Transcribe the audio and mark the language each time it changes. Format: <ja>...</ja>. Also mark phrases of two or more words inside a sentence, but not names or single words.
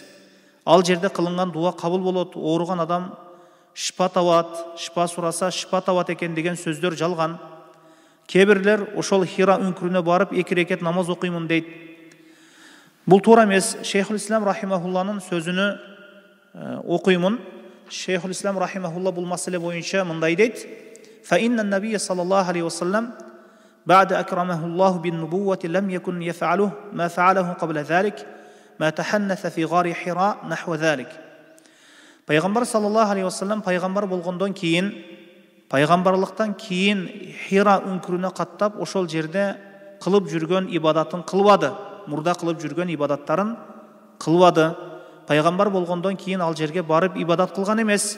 <ky>Ал жерде кылынган дуа кабыл болот, ооруган адам шифа табат, шифа сураса шифа табат экен деген сөздөр жалган. Кээ бирлер ошол Хира үңкүрүнө барып 2 рекет намаз окуймун дейт. Бул туура эмес. Шейхул Ислам рахимахулланын сөзүнү окуймун. Шейхул Ислам рахимахулла бул маселе боюнча мындай дейт:</ky> <ar>فإن النبي صلى الله عليه وسلم بعد أكرمه الله بالنبوة لم يكن يفعله ما فعله قبل ذلك ما تحنث في غار حراء نحو ذلك.</ar> <ky>Пайгамбар</ky> <ar>صلى الله عليه وسلم</ar> <ky>пайгамбар болгондон кийин, пайгамбарлыктан кийин Хира үңкүрүнө каттап, ошол жерде кылып жүргөн ибадатын кылбады. Мурда кылып жүргөн ибадаттарын кылбады. Пайгамбар болгондон кийин ал жерге барып ибадат кылган эмес.</ky>